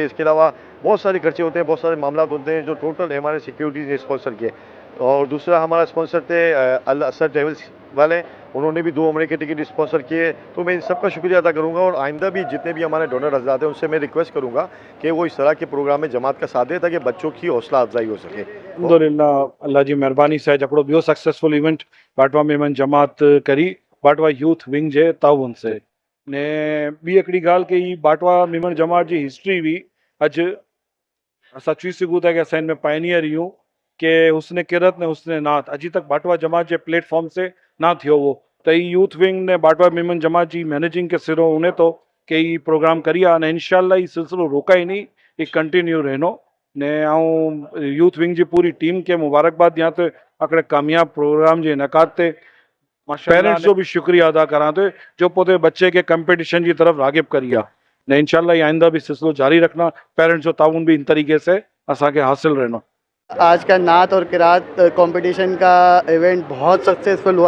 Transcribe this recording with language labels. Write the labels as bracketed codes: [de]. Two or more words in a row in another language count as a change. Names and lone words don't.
[ur] اس کے علاوہ بہت سارے خرچے ہوتے ہیں، بہت سارے معاملہ ہوتے ہیں جو ٹوٹل ہمارے سیکیورٹیز نے اسپانسر کیے. اور دوسرا ہمارا اسپانسر تھے الاثر ٹریولز والے، انہوں نے بھی 2 عمرے کے ٹکٹ اسپانسر کیے. تو میں ان سب کا شکریہ ادا کروں گا اور آئندہ بھی جتنے بھی ہمارے ڈونر حضرات ہیں ان سے میں ریکویسٹ کروں گا کہ وہ اس طرح کے پروگرام میں جماعت کا ساتھ دیں تاکہ بچوں کی حوصلہ افزائی ہو سکے. [sd] अल्हम्दुलिल्लाह अल्लाह जी महिरबानी से हिकिड़ो ॿियो [en] successful event [sd] बाटवा मेमन जमात करी बाटवा [en] youth wing [sd] जे ताउन से ने ॿी हिकिड़ी ॻाल्हि कि ही बाटवा मेमन जमात जी हिस्ट्री भी अॼु असां चई सघूं था कि असां हिन में पायनियर आहियूं कि हुस्न किरत ने हुस्न नात अॼु तक बाटवा जमात जे प्लेटफॉर्म से ना थियो हो। त ही [en] youth wing [sd] ने बाटवा मेमन जमात जी मैनेजिंग के सिरो उन्हें तो कि ही प्रोग्राम करी आहे ने इंशाल्लाह ही सिलसिलो रोकाई नहीं, ये कंटिन्यू रहनो ने आऊं [en] youth wing [sd] जी पूरी टीम के मुबारकबाद ॾियां थो हिकिड़े कामयाब प्रोग्राम जे इनकाद ते। पेरेंट्स जो भी शुक्रिया अदा करा थो जो पोते बच्चे के कंपटीशन [ur] کی طرف [sd] रागिब करी आहे ने इंशाल्लाह आइंदा भी सिलसिलो जारी रखना। पेरेंट्स जो ताउन भी इन तरीके से असांखे हासिल रहना। [ur] آج کا نعت اور قرأت کمپٹیشن کا ایونٹ بہت سکسیسفل ہوا.